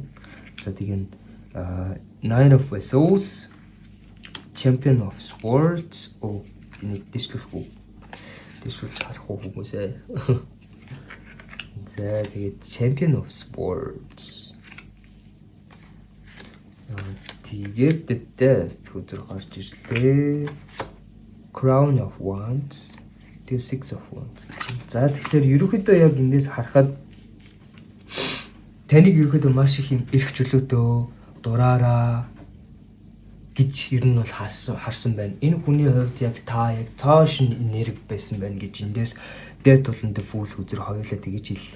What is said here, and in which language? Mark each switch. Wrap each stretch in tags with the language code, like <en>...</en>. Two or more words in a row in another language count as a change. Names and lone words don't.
<mn>За тэгээд Nine of Vessels, Champion of Swords. Энэ дэвшлэхгүй. Дэвшүүлж харах хүмүүсээ. За тэгээд Champion of Swords. Тэгээд The Death хүзэр гарч ирлээ. Crown of Wands. Тэгээд Six of Wands. За тэгэхээр ерөнхийдөө яг эндээс харахад таныг ерөнхийдөө маш их юм эрх чөлөөтэй дураараа гэж ер нь бол харсан байна. Энэ хүний хувьд яг та яг цааш нэрэг байсан байна гэж эндээс Death болон The Fool хүзэр хоёулаа тэгэж хэллээ.</mn>